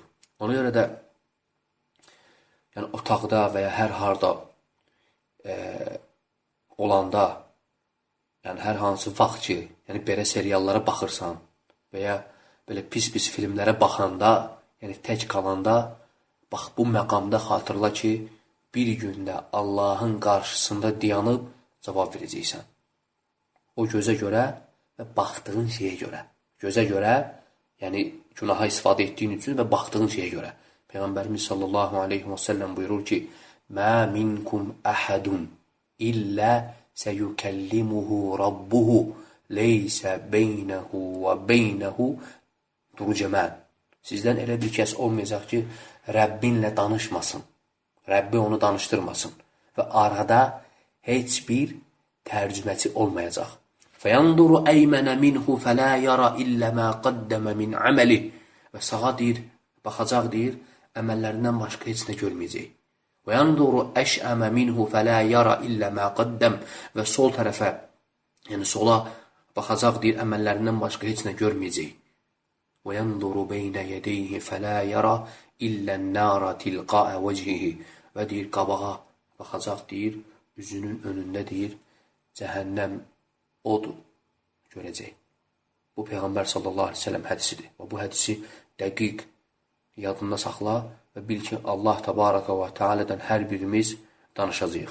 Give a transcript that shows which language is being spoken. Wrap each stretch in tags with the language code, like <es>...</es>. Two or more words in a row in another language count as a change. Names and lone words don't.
<az>Ona görə də yəni, otaqda və ya hər harda olanda, yəni hər hansı vaxt ki, yəni belə seriallara baxırsan və ya belə pis-pis filmlərə baxanda, yəni tək qalanda, bax bu məqamda xatırla ki, bir gündə Allahın qarşısında dayanıb cavab verəcəksən. O gözə görə və baxdığın şeyə görə. Gözə görə, yəni günaha istifadə etdiyin üçün və baxdığın şeyə görə. Peyğəmbərimiz</az> <ar>صلى الله عليه وسلم</ar> <az>buyurur ki,</az> <ar>مَا مِنْكُمْ أَحَدٌ إِلَّا سَيُكَلِّمُهُ رَبُّهُ لَيْسَ بَيْنَهُ وَبَيْنَهُ تُرْجَمَانِ.</ar> <az>Sizdən elə bir kəs olmayacaq ki, Rəbbinlə danışmasın. Rəbbi onu danışdırmasın. Və arada heç bir tərcüməçi olmayacaq.</az> <ar>فَيَنْظُرُ أَيْمَنَ مِنْهُ فَلَا يَرَ إِلَّا مَا قَدَّمَ مِنْ عَمَلِهِ.</ar> <az>Və sağa deyir, baxacaq deyir, əməllərindən başqa heç nə görməyəcək.</az> <ar>وَيَنْظُرُ أَشْأَمَ مِنْهُ فَلَا يَرَ إِلَّا مَا قَدَّمَ.</ar> <az>Və sol tərəfə, yəni sola baxacaq deyir, əməllərindən başqa heç nə görməyəcək.</az> <ar>وَيَنْظُرُ بَيْنَ يَدَيْهِ فَلَا يَرَ إِلَّا النَّارَ تِلْقَاءَ وَجْهِهِ.</ar> <az>Və deyir, qabağa baxacaq deyir, üzünün önündə deyir, cəhənnəm odur, görəcək. Bu Peyğəmbər</az> <ar>صلى الله عليه وسلم</ar> <az>hədisidir. Və bu hədisi dəqiq yadında saxla və bil ki, Allah</az> <ar>تبارك وتعالى</ar> <az>hər birimiz danışacağıq.</az>